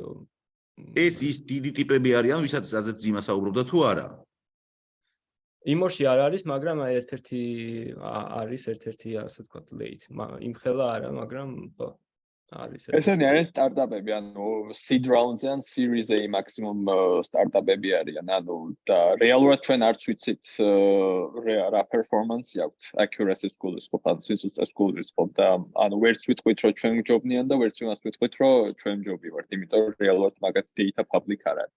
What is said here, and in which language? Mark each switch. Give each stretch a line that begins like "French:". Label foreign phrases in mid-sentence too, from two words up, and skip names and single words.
Georgian: ეს ის დიდი ტიპები არიან, ვისაც აზეთ ძიმა საუბრობდა თუ არა? იმორში არ არის, მაგრამ ერთ-ერთი არის, ასე ვთქვათ, late. იმ ხელა არა, მაგრამ ხო არის. ესენი არიან სტარტაპები, ანუ
English: seed round-
Georgian: ზე ან
English: series A maximum
Georgian: სტარტაპები არიან, ანუ და რეალურად ჩვენ არც ვიცით რა performance აქვს, accuracy-ს გულისხმობ, ანუ სიზუსტეს გულისხმობ და ანუ ვერც ვიტყვით რომ ჩვენ ჯობნიან და ვერც იმას ვიტყვით რომ ჩვენ ჯობი ვართ, იმიტომ რომ რეალურად მაგათი
English: data public
Georgian: არ არის.